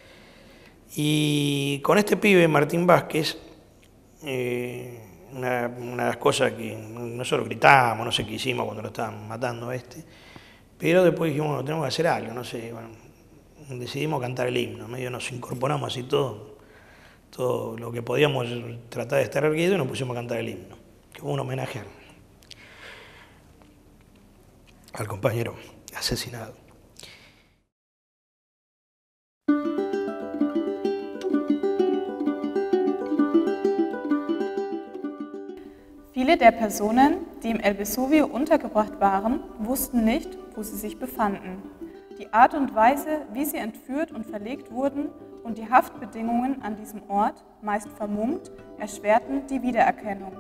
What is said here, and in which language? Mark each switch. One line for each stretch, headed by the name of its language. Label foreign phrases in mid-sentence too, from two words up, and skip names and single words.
Spanish: Y con este pibe, Martín Vázquez, una de las cosas que nosotros gritábamos, no sé qué hicimos cuando lo estaban matando a este, pero después dijimos, bueno, tenemos que hacer algo, no sé, bueno, decidimos cantar el himno, medio nos incorporamos así todo lo que podíamos tratar de estar erguido y nos pusimos a cantar el himno, que fue un homenaje al compañero asesinado.
German: Viele der Personen, die im El Vesuvio untergebracht waren, wussten nicht, wo sie sich befanden. Die Art und Weise, wie sie entführt und verlegt wurden und die Haftbedingungen an diesem Ort, meist vermummt, erschwerten die Wiedererkennung.